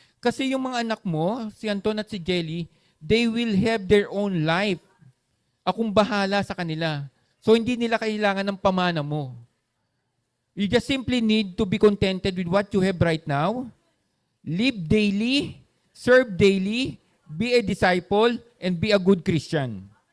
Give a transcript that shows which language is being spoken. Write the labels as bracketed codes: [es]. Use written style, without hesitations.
[tl] Kasi yung mga anak mo, si Anton at si Jelly, [en] they will have their own life. [tl] Akong bahala sa kanila. So, hindi nila kailangan ng pamana mo. [en] You just simply need to be contented with what you have right now. Live daily, serve daily, be a disciple, and be a good Christian.